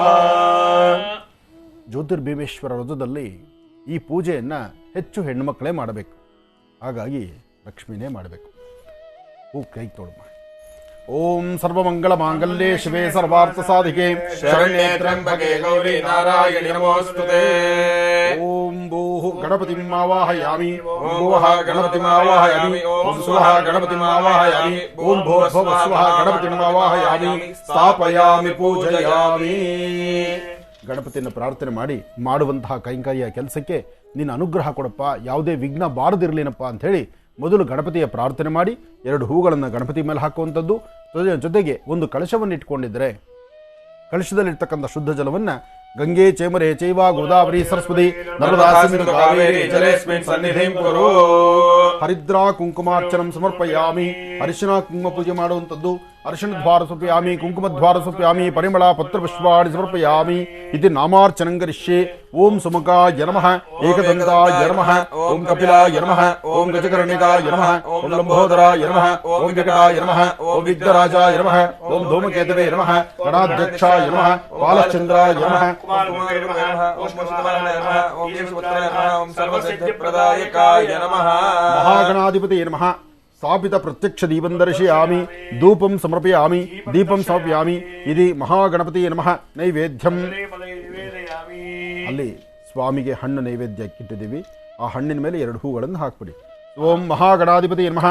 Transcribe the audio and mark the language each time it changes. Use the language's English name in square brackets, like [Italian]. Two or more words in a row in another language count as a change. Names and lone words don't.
[Kannada] ಜ್ಯೋತಿರ್ಭೀಮೇಶ್ವರ ವ್ರತದಲ್ಲಿ ಈ ಪೂಜೆಯನ್ನು ಹೆಚ್ಚು ಹೆಣ್ಣುಮಕ್ಕಳೇ ಮಾಡಬೇಕು. ಹಾಗಾಗಿ ಲಕ್ಷ್ಮಿನೇ ಮಾಡಬೇಕು. ಕೈ ತೊಡಮ. [Sanskrit] ಓಂ ಸರ್ವಮಂಗಳ ಮಾಂಗಲ್ಯೆ ಶಿವೆ ಸರ್ವಾರ್ಥ ಸಾಧಿಕೆ ಶರಣ್ಯೇ ತ್ರ್ಯಂಬಕೆ ಗೌರಿ ನಾರಾಯಣಿ ನಮೋಸ್ತುತೇ. ಓಂ ಭೂಃ ಗಣಪತಿಂ ಆವಾಹಯಾಮಿ. ಓಂ ಭುವಃ ಗಣಪತಿಂ ಆವಾಹಯಾಮಿ. ಓಂ ಸ್ವಃ ಗಣಪತಿಂ ಆವಾಹಯಾಮಿ. ಓಂ ಭೂರ್ಭುವಃ ಸ್ವಃ ಗಣಪತಿಂ ಆವಾಹಯಾಮಿ. ಸ್ಥಾಪಯಾಮಿ ಪೂಜಯಾಮಿ. [Kannada] ಗಣಪತಿಯನ್ನು ಪ್ರಾರ್ಥನೆ ಮಾಡಿ ಮಾಡುವಂತಹ ಕೈಂಕರ್ಯ ಕೆಲಸಕ್ಕೆ ನಿನ್ನ ಅನುಗ್ರಹ ಕೊಡಪ್ಪ, ಯಾವುದೇ ವಿಘ್ನ ಬಾರದಿರಲಿನಪ್ಪ ಅಂಥೇಳಿ ಮೊದಲು ಗಣಪತಿಯ ಪ್ರಾರ್ಥನೆ ಮಾಡಿ 2 ಹೂಗಳನ್ನು ಗಣಪತಿ ಮೇಲೆ ಹಾಕುವಂಥದ್ದು. ಜೊತೆಗೆ ಒಂದು ಕಳಶವನ್ನು ಇಟ್ಕೊಂಡಿದ್ದರೆ ಕಳಶದಲ್ಲಿರ್ತಕ್ಕಂಥ ಶುದ್ಧ ಜಲವನ್ನು [Sanskrit] ಗಂಗೆ ಚೇಮರೆ ಚೈವ ಗೋದಾವರಿ ಸರಸ್ವತಿ ನರ್ಮದಾ ಸಿಂಧು ಕಾವೇರಿ ಜಲೇಸ್ಮಿನ್ ಸನ್ನಿಧಿಂ ಕುರು. ಹರಿದ್ರಾ ಕುಂಕುಮಾರ್ಚನಂ ಸಮರ್ಪಯಾಮಿ. [Kannada] ಅರಿಶಿನ ಕುಂಕುಮ ಪೂಜೆ ಮಾಡುವಂಥದ್ದು. [Sanskrit] ಅರಿಶಿಣ ದ್ವಾರ ಸಮರ್ಪಯಾಮಿ, ಕುಂಕುಮ ದ್ವಾರ ಸಮರ್ಪಯಾಮಿ, ಪರಿಮಳ ಪತ್ರ ಪುಷ್ಪಾಣಿ ಸಮರ್ಪಯಾಮಿ. ಇತಿ ನಾಮಾರ್ಚನಂ ಕರಿಷ್ಯೆ. ಓಂ ಸುಮುಖಾಯ ನಮಃ, ಏಕದಂತಾಯ ನಮಃ, ಓಂ ಕಪಿಲಾಯ ನಮಃ, ಓಂ ಗಜಕರ್ಣಿಕಾಯ ನಮಃ, ಓಂ ಲಂಬೋದರಾಯ ನಮಃ, ಓಂ ವಿಕಟಾಯ ನಮಃ, ಓಂ ವಿಘ್ನರಾಜಾಯ ನಮಃ, ಓಂ ಧೂಮಕೇತವೇ ನಮಃ, ಗಣಾಧ್ಯಕ್ಷಾಯ ನಮಃ, ಬಾಲಚಂದ್ರಾಯ ನಮಃ, ಮಹಾಗಣಾಧಿಪತಿಯೇ ನಮಃ. ಸ್ಥಾಪಿತ ಪ್ರತ್ಯಕ್ಷ ದೀಪಂ ದರ್ಶಯಾಮಿ. ಧೂಪಂ ಸಮರ್ಪಯಾಮಿ, ದೀಪಂ ಸಮರ್ಪಯಾಮಿ. ಇದು ಮಹಾಗಣಪತಿಯೇ ನಮಃ. ನೈವೇದ್ಯಂ. [Kannada] ಅಲ್ಲಿ ಸ್ವಾಮಿಗೆ ಹಣ್ಣು ನೈವೇದ್ಯಕ್ಕಿಟ್ಟಿದ್ದೀವಿ. ಆ ಹಣ್ಣಿನ ಮೇಲೆ 2 ಹೂಗಳನ್ನು ಹಾಕ್ಬಿಡಿ. [Sanskrit] ಓಂ ಮಹಾಗಣಾಧಿಪತಿಯೇ ನಮಃ.